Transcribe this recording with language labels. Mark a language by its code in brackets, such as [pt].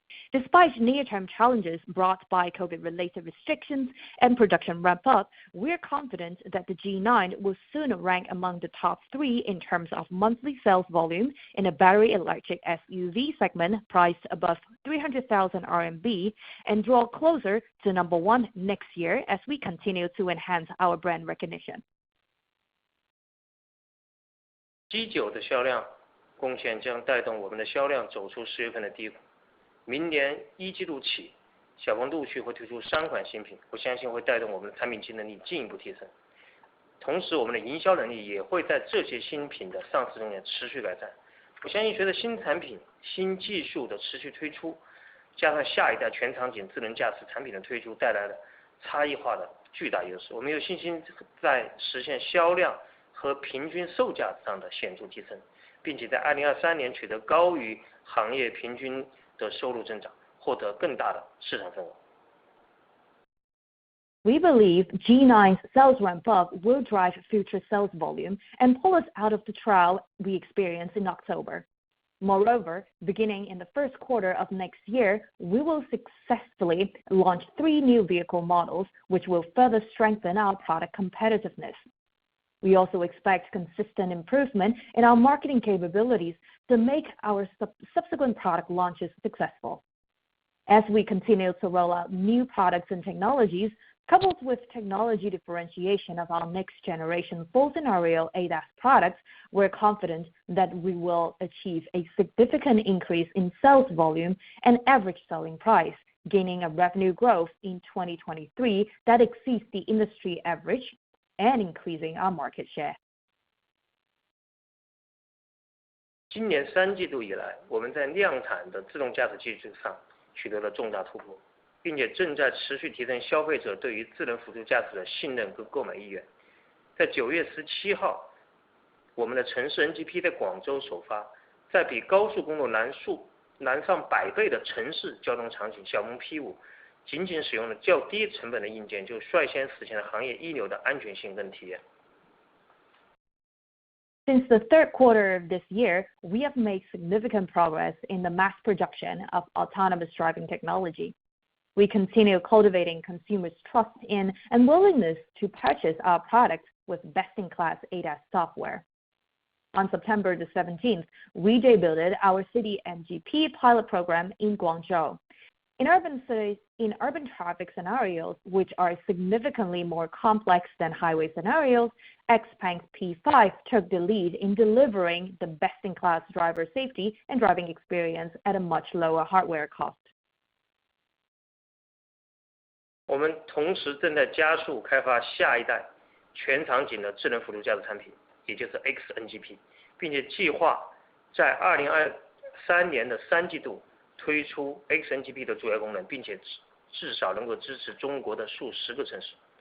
[en] Despite near-term challenges brought by COVID-related restrictions and production ramp-up, we're confident that the G9 will soon rank among the top 3 in terms of monthly sales volume in a battery electric SUV segment priced above 300,000 RMB and draw closer to number 1 next year as we continue to enhance our brand recognition. [zh] G9 的销量贡献将带动我们的销量走出10月份的低谷。明年1季度起，小鹏陆续会推出3款新品，我相信会带动我们的产品竞争力进一步提升。同时，我们的营销能力也会在这些新品的上市中间持续改善。我相信随着新产品、新技术的持续推出，加上下一代全场景智能驾驶产品的推出带来的差异化的巨大优势，我们有信心在实现销量和平均售价上的显著提升，并且在2023年取得高于行业平均的收入增长，获得更大的市场份额。 [en] We believe G9's sales ramp-up will drive future sales volume and pull us out of the trial we experienced in October. Moreover, beginning in the first quarter of next year, we will successfully launch 3 new vehicle models, which will further strengthen our product competitiveness. We also expect consistent improvement in our marketing capabilities to make our subsequent product launches successful. As we continue to roll out new products and technologies, coupled with technology differentiation of our next generation full scenario ADAS products, we're confident that we will achieve a significant increase in sales volume and average selling price, gaining a revenue growth in 2023 that exceeds the industry average and increasing our market share. [zh] 今年3季度以来，我们在量产的自动驾驶技术上取得了重大突破，并且正在持续提升消费者对于智能辅助驾驶的信任和购买意愿。在9月17号，我们的城市 NGP 在广州首发，在比高速公路难上100倍的城市交通场景，小鹏 P5 仅仅使用了较低成本的硬件，就率先实现了行业一流的安全性跟体验。 [en] Since the third quarter of this year, we have made significant progress in the mass production of autonomous driving technology. We continue cultivating consumers' trust in and willingness to purchase our products with best-in-class ADAS software. On September the 17th, we debuted our city MGP pilot program in Guangzhou. In urban traffic scenarios, which are significantly more complex than highway scenarios, XPeng's P5 took the lead in delivering the best-in-class driver safety and driving experience at a much lower hardware cost. [zh] 我们同时正在加速开发下一代全场景的智能辅助驾驶产品，也就是 XNGP， 并且计划在2023年的3季度推出 XNGP 的主要功能，并且至少能够支持中国的数十个城市。